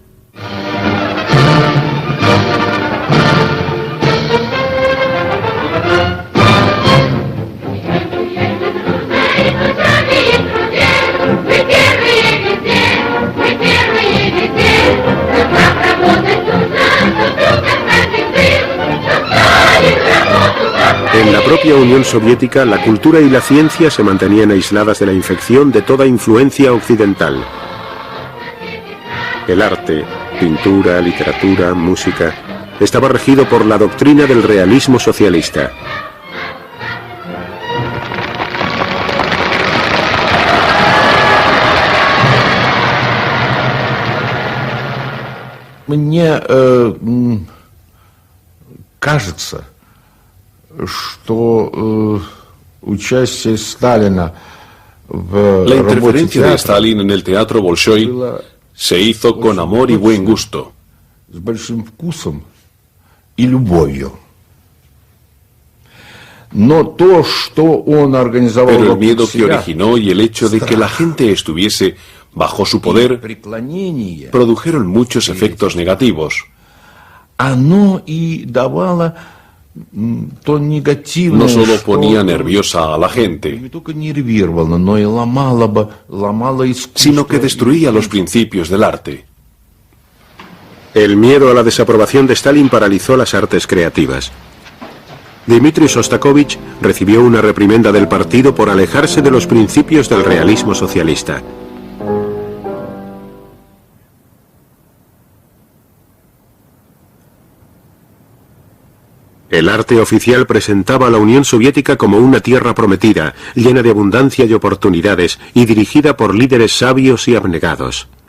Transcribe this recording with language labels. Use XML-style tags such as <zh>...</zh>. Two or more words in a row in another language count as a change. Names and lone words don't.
<es>En la propia Unión Soviética, la cultura y la ciencia se mantenían aisladas de la infección de toda influencia occidental. El arte, pintura, literatura, música, estaba regido por la doctrina del realismo socialista.</es> <ru>Мне кажется, что участие Сталина в</ru> <es>La interferencia de Stalin en el teatro Bolshoi se hizo con amor y buen gusto.</es> <ru>С большим вкусом и любовью. Но то, что он организовал,</ru> <es>pero el miedo que originó y el hecho de que la gente estuviese bajo su poder produjeron muchos efectos negativos.</es> <ru>Оно и давало то негативное,</ru> <es>no solo ponía nerviosa a la gente,</es> <ru>но и ломало искусство,</ru> <es>sino que destruía los principios del arte. El miedo a la desaprobación de Stalin paralizó las artes creativas. Dmitri Shostakovich recibió una reprimenda del partido por alejarse de los principios del realismo socialista. El arte oficial presentaba a la Unión Soviética como una tierra prometida, llena de abundancia y oportunidades, y dirigida por líderes sabios y abnegados.</es>